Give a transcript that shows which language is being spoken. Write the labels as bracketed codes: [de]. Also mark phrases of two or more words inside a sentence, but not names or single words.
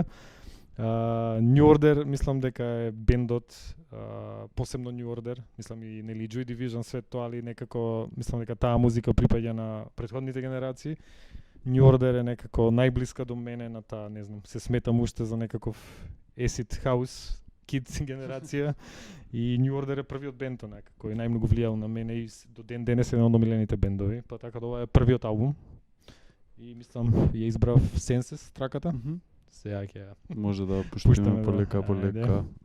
[mk] New Order, мислам дека е бендот, посебно New Order, мислам и нели Joy Division, све тоа, али некако мислам дека таа музика припаѓа на претходните генерации. New Order е некако најблиска до мене на таа, не знам, се сметам уште за некаков [en] acid house kids [mk] генерација и New Order е првиот бенд кој најмногу влијал на мене и до ден денес е еден од омилените бендови, па така да ова е првиот албум. И мислам ја избрав Senses траката. Сега ќе може да пуштиме полека.